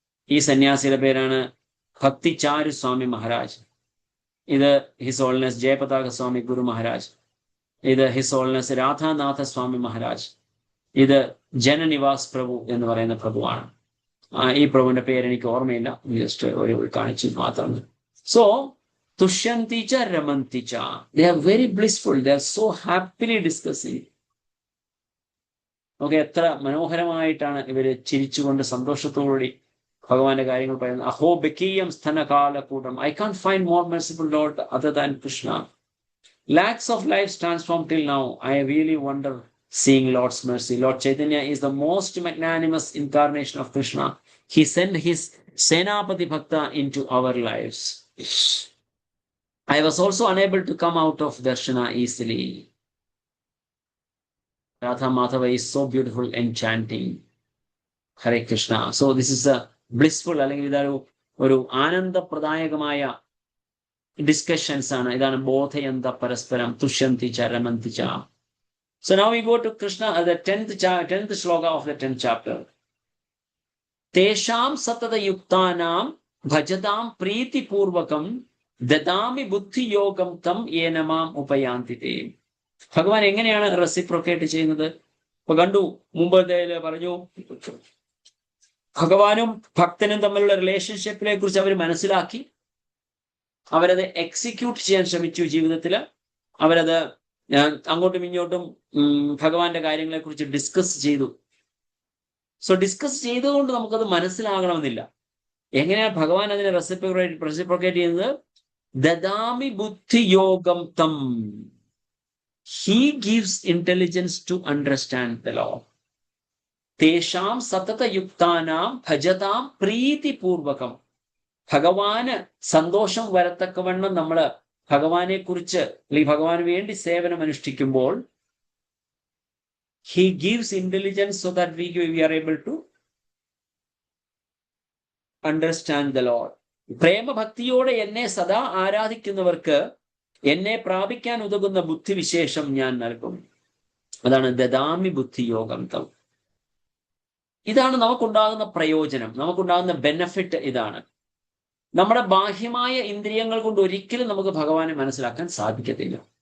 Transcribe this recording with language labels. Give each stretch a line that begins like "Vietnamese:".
Malayalam: ഈ സന്യാസിയുടെ പേരാണ് ഭക്തിചാരു സ്വാമി മഹാരാജ്. ഇത് ഹിസ് ഹോൾനെസ് ജയപതാക സ്വാമി ഗുരു മഹാരാജ്. ഇത് ഹിസ് ഹോൾനെസ് രാധാനാഥ സ്വാമി മഹാരാജ്. ഇത് ജനനിവാസ് പ്രഭു എന്ന് പറയുന്ന പ്രഭുവാണ്. ഈ പ്രഭുവിന്റെ പേര് എനിക്ക് ഓർമ്മയില്ല, ജസ്റ്റ് ഒരു കാണിച്ചു മാത്രം.
English: so
Sanskrit: തുഷ്യന്തി ച രമന്തി ച,
English: they are very blissful, they are so happily discussing.
Malayalam: Okay, എത്ര മനോഹരമായിട്ടാണ് ഇവര് ചിരിച്ചുകൊണ്ട് സന്തോഷത്തോടുകൂടി ഭഗവാന്റെ കാര്യങ്ങൾ പറയുന്നത്.
Sanskrit: അഹോ ബക്കീയം സ്ഥനകാലകൂടം,
English: I can find more merciful lord other than Krishna. Lakhs of lives transformed till now. I really wonder seeing Lord's mercy. Lord Chaitanya is the most magnanimous incarnation of Krishna. He sent his Senapati Bhakta into our lives. I was also unable to come out of Darshana easily. Radha Madhava is so beautiful, enchanting. Hare Krishna. So this is a blissful,
Malayalam: അല്ലെങ്കിൽ ഇതൊരു ഒരു ആനന്ദപ്രദായകമായ discussions ആണ്. ഇതാണ്
Sanskrit: ബോധയന്ത പരസ്പരം തുഷ്യന്തി ച രമന്തി ച.
English: So now we go to Krishna, the 10th shloka of the 10th chapter.
Sanskrit: Tesham satata yuktanam bhajadam preeti purvakam dadami buddhi yogam tam yenamam upayantite.
Malayalam: ഭഗവാൻ എങ്ങനെയാണ് റെസിപ്രോക്കേറ്റ് ചെയ്യുന്നത്? ഇപ്പൊ കണ്ടു, മുമ്പ് പറഞ്ഞു, ഭഗവാനും ഭക്തനും തമ്മിലുള്ള റിലേഷൻഷിപ്പിനെ കുറിച്ച് അവർ മനസ്സിലാക്കി, അവരത് എക്സിക്യൂട്ട് ചെയ്യാൻ ശ്രമിച്ചു ജീവിതത്തിൽ. അവരത് അങ്ങോട്ടും ഇങ്ങോട്ടും ഭഗവാന്റെ കാര്യങ്ങളെ കുറിച്ച് ഡിസ്കസ് ചെയ്തു. സോ ഡിസ്കസ് ചെയ്തുകൊണ്ട് നമുക്കത് മനസ്സിലാകണമെന്നില്ല. എങ്ങനെയാണ് ഭഗവാൻ അതിനെ റെസിപ്രോക്കേറ്റ് ചെയ്യുന്നത്?
Sanskrit: ദദാമി ബുദ്ധി യോഗം തം,
English: he gives intelligence to understand the law.
Sanskrit: തേഷാം സതത യുക്താനാം ഭജതാം പ്രീതി പൂർവകം.
Malayalam: ഭഗവാന് സന്തോഷം വരത്തക്കവണ്ണം നമ്മൾ ഭഗവാനെ കുറിച്ച് അല്ലെങ്കിൽ ഭഗവാന് വേണ്ടി സേവനം അനുഷ്ഠിക്കുമ്പോൾ
English: he gives intelligence so that we are able to understand the Lord.
Malayalam: പ്രേമഭക്തിയോടെ എന്നെ സദാ ആരാധിക്കുന്നവർക്ക് എന്നെ പ്രാപിക്കാൻ ഉതകുന്ന ബുദ്ധിവിശേഷം ഞാൻ നൽകും. അതാണ്
Sanskrit: ദദാമി ബുദ്ധി യോഗം തം.
Malayalam: ഇതാണ് നമുക്കുണ്ടാകുന്ന പ്രയോജനം, നമുക്കുണ്ടാകുന്ന ബെനഫിറ്റ്. ഇതാണ് നമ്മുടെ ബാഹ്യമായ ഇന്ദ്രിയങ്ങൾ കൊണ്ട് ഒരിക്കലും നമുക്ക് ഭഗവാനെ മനസ്സിലാക്കാൻ സാധിക്കത്തില്ല.